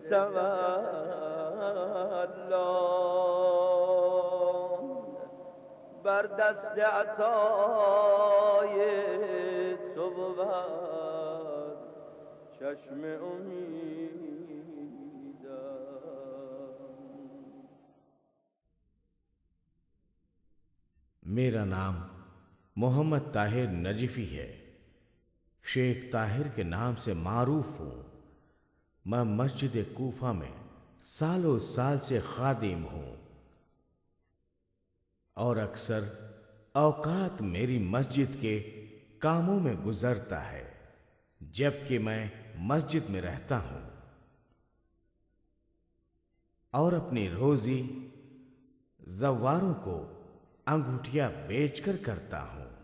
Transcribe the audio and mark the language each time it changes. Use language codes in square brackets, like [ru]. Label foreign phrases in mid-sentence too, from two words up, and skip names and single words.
[fa] تولا، بر دست عطای تو بود چشم امیدم. [hi] मेरा नाम मोहम्मद ताहिर नजीफी है। शेख ताहिर के नाम से मारूफ हूँ। मैं मस्जिद कूफा में सालों साल से खादिम हूँ और अक्सर औकात मेरी मस्जिद के कामों में गुजरता है, जबकि मैं मस्जिद में रहता हूँ और अपनी रोजी जवारों को अंगूठियां बेचकर करता हूं।